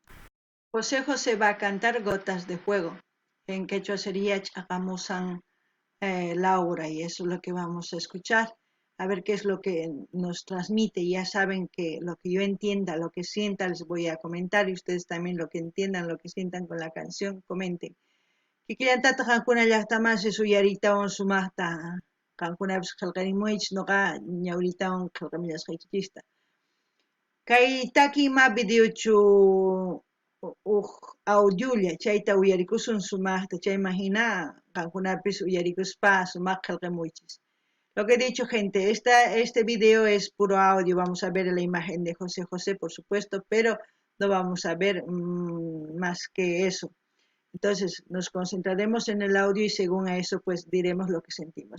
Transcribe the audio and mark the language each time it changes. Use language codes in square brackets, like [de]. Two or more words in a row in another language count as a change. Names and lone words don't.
[es] José va a cantar Gotas de Fuego. En quechua sería Chaqamusan Laura, y eso es lo que vamos a escuchar, a ver qué es lo que nos transmite. Ya saben que lo que yo entienda, lo que sienta, les voy a comentar, y ustedes también lo que entiendan, lo que sientan con la canción, comenten. [qu] Kikillantata qankuna llaqtamansi suyaritawan sumaqta qankunapish qillqarimunchis noqa ñawritawan qillqamillasqaykikista. Kay takima videochu audiolla chayta uyarikusun sumaqta chayman hina qankunapish uyarikuspa sumaq qillqamuychis. [es] Lo que he dicho, gente, este video es puro audio. Vamos a ver la imagen de José José, por supuesto, pero no vamos a ver más que eso. Entonces, nos concentraremos en el audio y según a eso, pues diremos lo que sentimos.